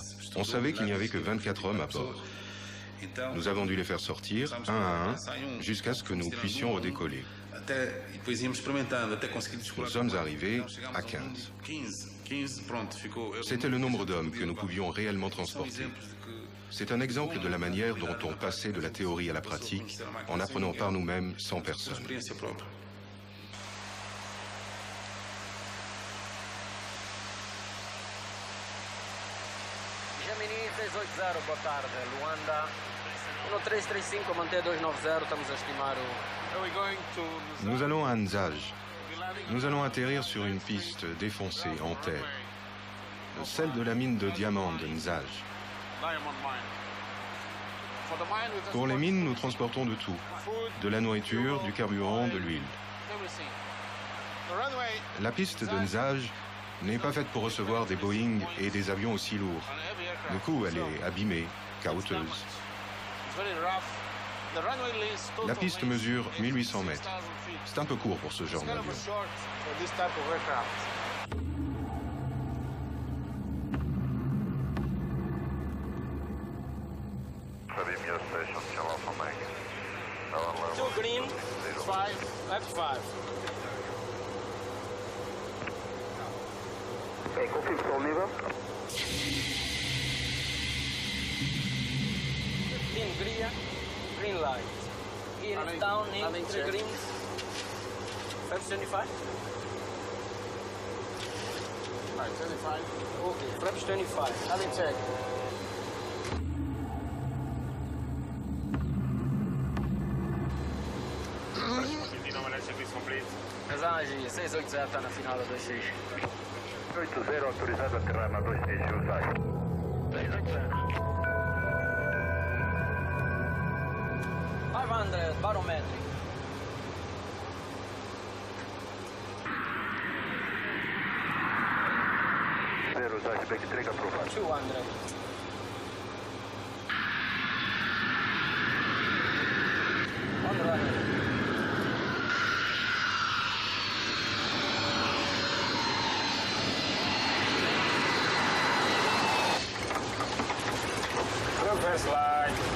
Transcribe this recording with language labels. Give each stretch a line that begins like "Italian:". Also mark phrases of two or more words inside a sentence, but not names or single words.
French: On savait qu'il n'y avait que 24 hommes à bord. Nous avons dû les faire sortir, un à un, jusqu'à ce que nous puissions redécoller. Nous sommes arrivés à 15. C'était le nombre d'hommes que nous pouvions réellement transporter. C'est un exemple de la manière dont on passait de la théorie à la pratique en apprenant par nous-mêmes sans personne.
Portuguese: Gemini 380, boa tarde. Luanda. 1335, manter 290, estamos a estimar o...
French: Nous allons à Nzage. Nous allons atterrir sur une piste défoncée en terre. Celle de la mine de diamants de Nzage. Pour les mines, nous transportons de tout. De la nourriture, du carburant, de l'huile. La piste de Nzaj n'est pas faite pour recevoir des Boeing et des avions aussi lourds. Du coup, elle est abîmée, cahoteuse. La piste mesure 1800 mètres. C'est un peu court pour ce genre d'avion.
English: Two green, 5, left 5. Okay, confirm full lever. 15 green light. Gear is down in 3 greens. Flaps 25? Right, 25. Okay, flaps 25. I'll check.
Portuguese: Mesagem 680 na final da 2X. 80 autorizado a aterrar na 2X, usar.
English: 500 barometric.
Portuguese: Zero, usar,
English: back track
Portuguese: aprovado.
English: 200. On runway. Reverse line.